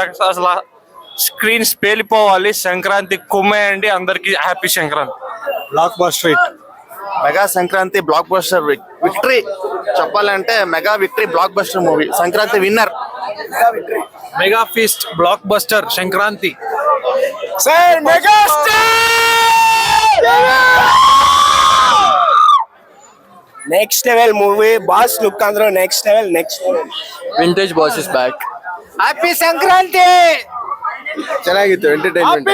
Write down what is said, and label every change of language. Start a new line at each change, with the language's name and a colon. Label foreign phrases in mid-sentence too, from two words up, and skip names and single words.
Telugu: అసలు స్క్రీన్స్ పేలిపోవాలి. సంక్రాంతి కుమ్మేయండి. అందరికి హ్యాపీ సంక్రాంతి.
English: blockbuster hit.
Telugu: మెగా సంక్రాంతి బ్లాక్ బస్టర్ విక్టరీ. చెప్పాలంటే మెగా విక్టరీ బ్లాక్ బస్టర్ మూవీ. సంక్రాంతి విన్నర్. మెగా ఫీస్ట్ బ్లాక్ బస్టర్ సంక్రాంతి.
Kannada: ಸರ್ ಮೆಗಾಸ್ಟಾರ್.
English: next level movie.
Kannada: ಬಾಸ್ ಲುಕ್ ಅಂದ್ರೆ
English: next level. vintage boss is back.
Kannada: ಹ್ಯಾಪಿ ಸಂಕ್ರಾಂತಿ. ಚೆನ್ನಾಗಿತ್ತು. ಎಂಟರ್ಟೈನ್ಮೆಂಟ್.